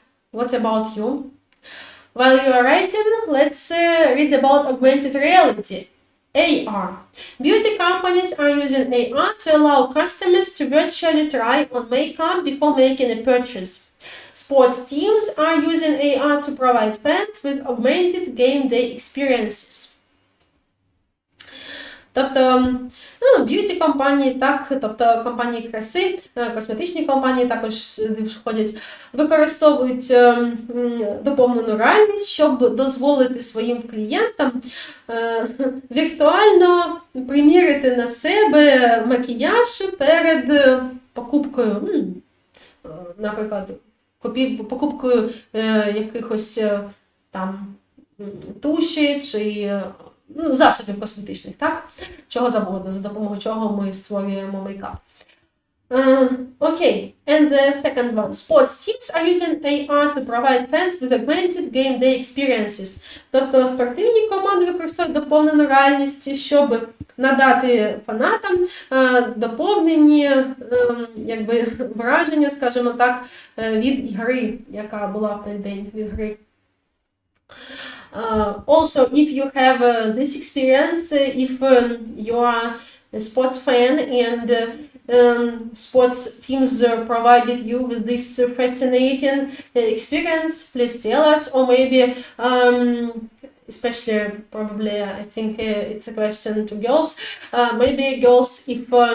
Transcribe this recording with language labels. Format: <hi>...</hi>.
<en>What about you? While you are writing, let's read about augmented reality, AR. Beauty companies are using AR to allow customers to virtually try on makeup before making a purchase. Sports teams are using AR to provide fans with augmented game day experiences.</en> <uk>Тобто, б'юті-компанії, так, тобто компанії краси, косметичні компанії також входять, використовують доповнену реальність, щоб дозволити своїм клієнтам віртуально примірити на себе макіяж перед покупкою, наприклад, покупкою якихось там туші чи засобів косметичних, так? Чого завгодно, за допомогою чого ми створюємо мейкап.</uk> <en>Okay, and the second one. Sports teams are using AR to provide fans with augmented game day experiences.</en> <uk>Тобто спортивні команди використовують доповнену реальність, щоб надати фанатам доповнені якби враження, скажімо так, від гри, яка була в той день, від гри.</uk> <en>Also, if you have this experience, if you are a sports fan and sports teams provided you with this fascinating experience, please tell us, or maybe especially probably I think it's a question to girls, maybe girls, if</en>